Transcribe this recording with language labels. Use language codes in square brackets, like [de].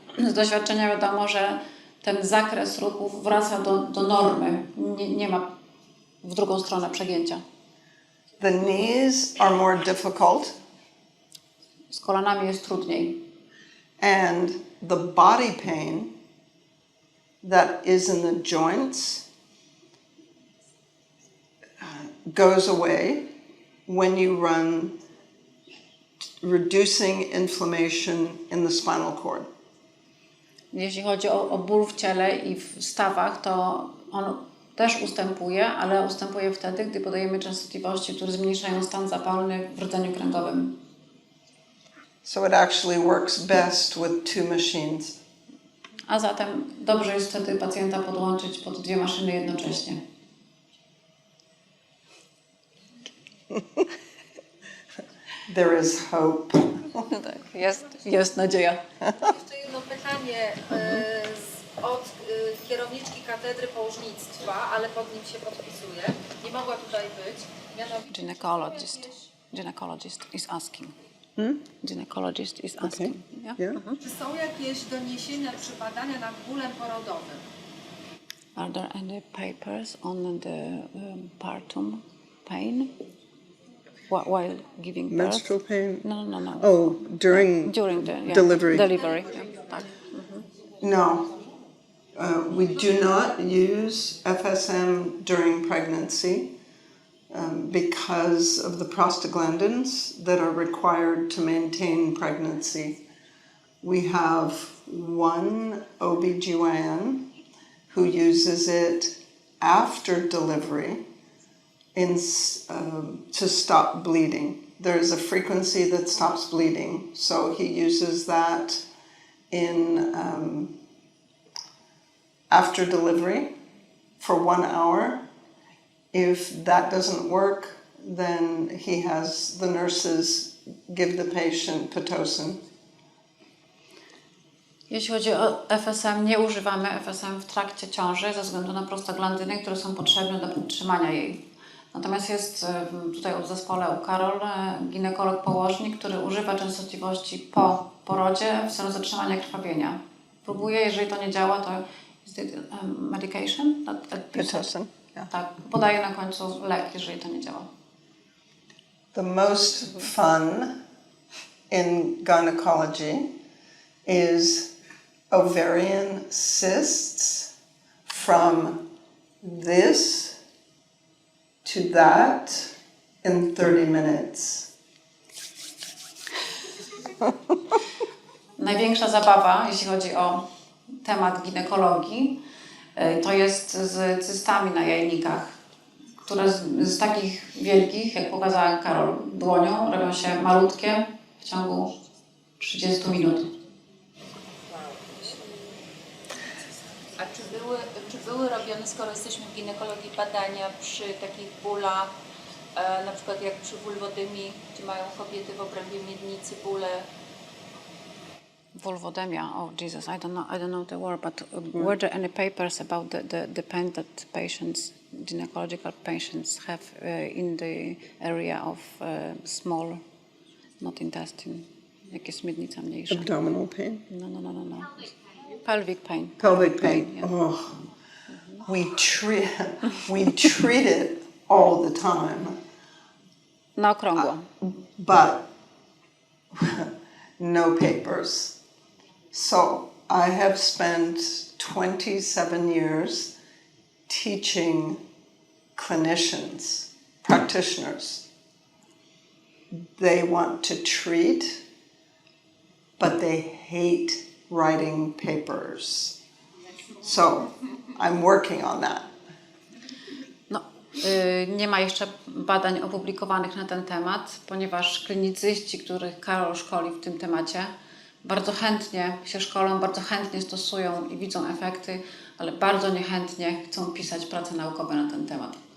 [pl] Z doświadczenia wiadomo, że ten zakres ruchów wraca do normy. Nie ma w drugą stronę przegięcia. [en] The knees are more difficult. [pl] Z kolanami jest trudniej. [en] And the body pain that is in the joints goes away when you run, reducing inflammation in the spinal cord. [pl] Jeśli chodzi o ból w ciele i w stawach, to on też ustępuje, ale ustępuje wtedy, gdy podajemy częstotliwości, które zmniejszają stan zapalny w rdzeniu kręgowym. [en] So it actually works best with 2 machines. [pl] A zatem dobrze jest wtedy pacjenta podłączyć pod 2 maszyny jednocześnie. [en] There is hope. [pl] Jest nadzieja. Jeszcze jedno pytanie od kierowniczki katedry położnictwa, ale pod nim się podpisuje. Nie mogła tutaj być. Mianowicie [en] Gynecologist is asking. Gynecologist is asking. Okay. Yeah. [pl] Czy są jakieś doniesienia czy badania nad bólem porodowym? [en] Are there any papers on the partum pain while giving birth? Menstrual pain? No. Oh, during the delivery. Delivery. [pl] Tak. [en] No. We do not use FSM during pregnancy because of the prostaglandins that are required to maintain pregnancy. We have one OBGYN who uses it after delivery to stop bleeding. There is a frequency that stops bleeding, so he uses that in after delivery for 1 hour. If that doesn't work, then the nurses give the patient Pitocin. [pl] Jeśli chodzi o FSM, nie używamy FSM w trakcie ciąży ze względu na prostaglandyny, które są potrzebne do podtrzymania jej. Natomiast jest tutaj w zespole u Carol ginekolog położnik, który używa częstotliwości po porodzie w celu zatrzymania krwawienia. Próbuje, jeżeli to nie działa, to [en] medication? Pitocin. Yeah. [pl] Tak, podaje na końcu lek, jeżeli to nie działa. [en] The most fun in gynecology is ovarian cysts from this to that in 30 minutes. [pl] Największa zabawa, jeśli chodzi o temat ginekologii, to jest z cystami na jajnikach, które z takich wielkich, jak pokazała Karol dłonią, robią się malutkie w ciągu 30 minut. A czy były robione, skoro jesteśmy w ginekologii, badania przy takich bólach, na przykład jak przy wulwodymii, gdzie mają kobiety w obrębie miednicy bóle? [en] Vulvodynia. Oh Jesus, I don't know the word, but were there any papers about the pain that patients, gynecological patients, have in the area of small, not intestine, [pl] jak jest miednica mniejsza? [en] Abdominal pain. No. Pelvic pain. Pelvic pain. Yeah. Oh. We treat it all the time. [pl] Na okrągło. [en] But no papers. So I have spent 27 years teaching clinicians, practitioners. They want to treat, but they hate writing papers. So I'm working on that. [pl] No, nie ma jeszcze badań opublikowanych na ten temat, ponieważ klinicyści, których Karol szkoli w tym temacie, bardzo chętnie się szkolą, bardzo chętnie stosują i widzą efekty, ale bardzo niechętnie chcą pisać prace naukowe na ten temat.